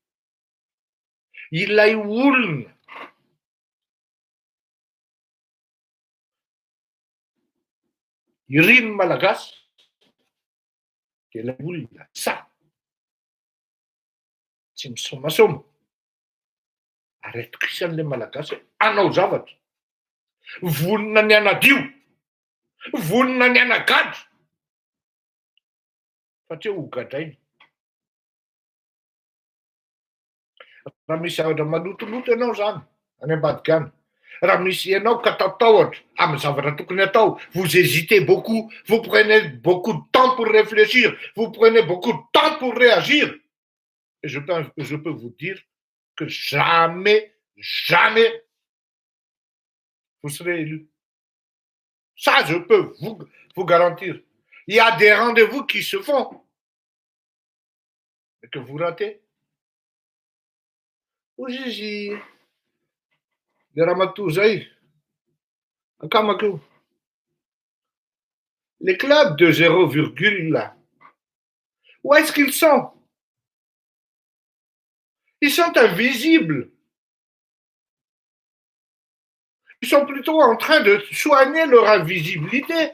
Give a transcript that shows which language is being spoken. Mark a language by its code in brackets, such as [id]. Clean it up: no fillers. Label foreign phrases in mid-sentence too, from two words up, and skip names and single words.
[mg] Ilay olona iriny malagasy dia ilay olona sa tsy misomasoma ary atokisan'ilay malagasy anao zavatra, vonona ny anadio, vonona ny anagady fa tsy ho gadrainy. Raha misy zavatra malotoloto ianao zany any ambadika any, raha misy ianao ka tatahotra amin'ny zavatra tokony atao, [fr] vous hésitez beaucoup, vous prenez beaucoup de temps pour réfléchir, vous prenez beaucoup de temps pour réagir, et je peux vous dire que jamais vous serez élu. Ça, je peux vous garantir. Il y a des rendez-vous qui se font et que vous ratez. [mg] Ozy izy le ramatoa zay akamako, [fr] les clubs de 0, là, où est-ce qu'ils sont? Ils sont invisibles. Ils sont plutôt en train de soigner leur invisibilité.